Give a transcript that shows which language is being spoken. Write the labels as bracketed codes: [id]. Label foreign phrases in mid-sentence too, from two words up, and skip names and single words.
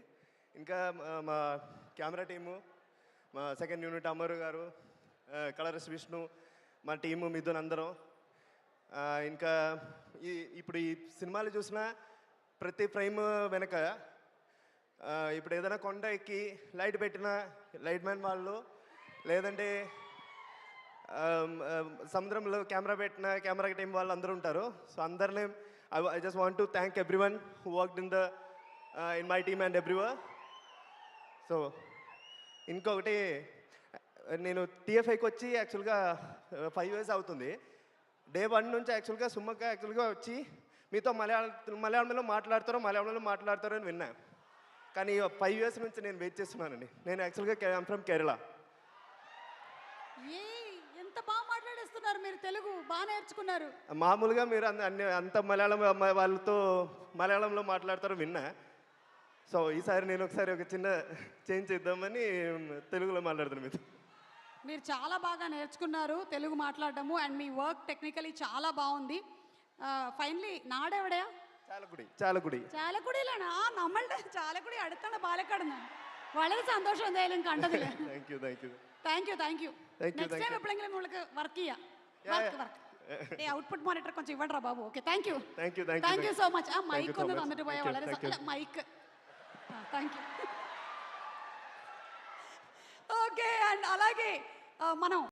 [te] ఇంకా మా కెమెరా టీము, మా సెకండ్ యూనిట్ అమరు గారు, కలరిస్ట్ విష్ణు, మా టీము మిథున్ అందరం, ఇంకా ఇప్పుడు ఈ సినిమాలు చూసిన ప్రతి ఫ్రేమ్ వెనక ఇప్పుడు ఏదైనా కొండ ఎక్కి లైట్ పెట్టిన లైట్ మ్యాన్ వాళ్ళు, లేదంటే సముద్రంలో కెమెరా పెట్టిన కెమెరా టీం వాళ్ళు అందరూ ఉంటారు. సో అందరినీ [en] I just want to thank everyone who worked in my team and everywhere. [te] సో ఇంకొకటి, నేను టీఎఫ్ఐకి వచ్చి యాక్చువల్గా 5 years అవుతుంది. Day 1 నుంచి యాక్చువల్గా సుమ్మక్క యాక్చువల్గా వచ్చి మీతో మలయాళంలో మాట్లాడతారో అని విన్నా. కానీ 5 years నుంచి నేను వెయిట్ చేస్తున్నానండి. నేను యాక్చువల్గా [en] I'm from Kerala. [te] ఎంత బాగా మాట్లాడేస్తున్నారు మీరు, తెలుగు బాగా నేర్చుకున్నారు. మామూలుగా మీరు అంత మలయాళం వాళ్ళతో మలయాళంలో మాట్లాడతారో విన్నా. సో ఈసారి నేను ఒకసారి ఒక చిన్న చేంజ్ చేద్దామని తెలుగులో మాట్లాడుతున్నాను మీతో. మీరు చాలా బాగా నేర్చుకున్నారు తెలుగు మాట్లాడటము, అండ్ మీ వర్క్ టెక్నికలీ చాలా బాగుంది. [ml] ഫൈനലി നാടെവിടെയാ? ചാലക്കുടിയിലാണ്. നമ്മളുടെ ചാലക്കുടി അടുത്താണ് പാലക്കാട്. വളരെ സന്തോഷം എന്തായാലും കണ്ടതിൽ. [en] thank you. next time [ml] എപ്പോഴെങ്കിലും നമ്മൾക്ക് വർക്ക് ചെയ്യാം. [en] output monitor [te] కొంచెం ఇవ్వండి బాబు. ఓకే, [en] thank you so much. [te] ఆ మైక్ [ml] ഒന്ന് തന്നിട്ട് പോയാൽ വളരെ [te] మైక్. [en] thank you. [te] ఓకే, అండ్ అలాగే మనం